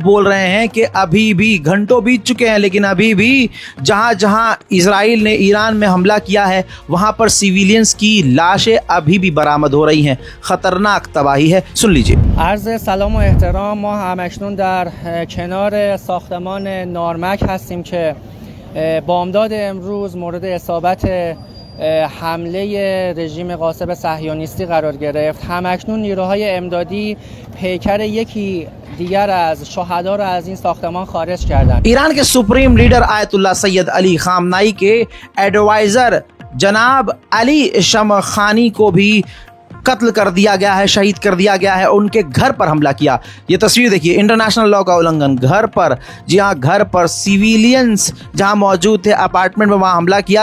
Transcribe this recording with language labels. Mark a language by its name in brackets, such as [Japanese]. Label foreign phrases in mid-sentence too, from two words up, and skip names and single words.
[Hindi] बोल रहे हैं कि अभी भी घंटों बीत चुके हैं, लेकिन अभी भी जहां जहां इजराइल ने ईरान में हमला किया है वहां पर सिविलियंस की लाशें अभी भी बरामद हो रही हैं। खतरनाक तबाही है, सुन लीजिए। [Persian] عرض سلام و احترام. ما همکنون در کنار ساختمان نارمک هستیم که بامداد امروز مورد اصابت حمله رژیم غاصب صهیونیستی قرار گرفت. همکنون نیروهای امدادی پیکر یکی دیگر از شهدا را از این ساختمان خارج کردند. [Hindi] ईरान के [English] supreme leader [Hindi] आयतुल्लाह सैयद अली खामनाई के एडवाइजर जनाब अली शमखानी को भी कत्ल कर दिया गया है, शहीद कर दिया गया है। उनके घर पर हमला किया। ये तस्वीर देखिए, [English] international law [Hindi] का उल्लंघन घर पर, जी हाँ, घर पर सिविलियंस जहां मौजूद थे अपार्टमेंट में, वहां हमला किया।